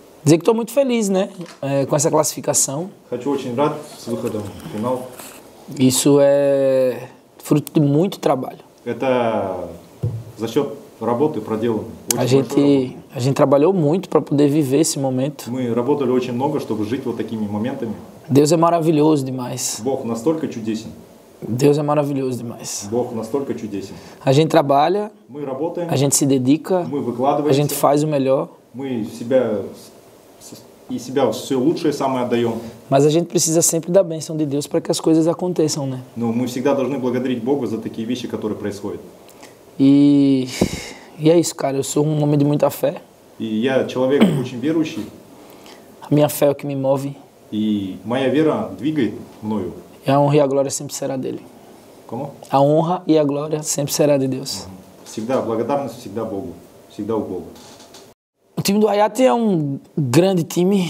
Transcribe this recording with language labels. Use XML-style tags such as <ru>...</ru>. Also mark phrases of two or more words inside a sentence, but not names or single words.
<pt>Dizer que estou muito feliz, né, com essa classificação.</pt> <ru>Хочу очень рад с выходом в финал.</ru> <pt>Isso é fruto de muito trabalho.</pt> <ru>Это за счет работы проделанной. Очень большой работы.</ru> <pt>A gente trabalhou muito para poder viver esse momento.</pt> <ru>Мы работали очень много, чтобы жить вот такими моментами.</ru> <pt>Deus é maravilhoso demais.</pt> <ru>Бог настолько чудесен.</ru> <pt>Deus é maravilhoso demais.</pt> <ru>Бог настолько чудесен.</ru> <pt>A gente trabalha,</pt> <ru>Мы работаем,</ru> <pt>a gente se dedica,</pt> <ru>мы</ru> <pt>a</pt> <ru>выкладываемся,</ru> <pt>gente faz o melhor,</pt> <ru>мы себя все лучшее самое отдаем.</ru> <pt>mas a gente precisa sempre da bênção de Deus para que as coisas aconteçam, né?</pt> <ru>Но мы всегда должны благодарить Бога за такие вещи, которые происходят.</ru> <pt>E é isso, cara. Eu sou um homem de muita fé.</pt> <ru>И я человек очень верующий,</ru> <pt>A minha fé é o que me move.</pt> <ru>и моя вера двигает мною.</ru> <pt>E a honra e a glória sempre será dele.</pt> <ru>Кому?</ru> <pt>A honra e a glória sempre será de Deus.</pt> <ru>Всегда благодарность, всегда Богу, всегда у Бога.</ru> <pt>O time do Hayat é um grande time.</pt>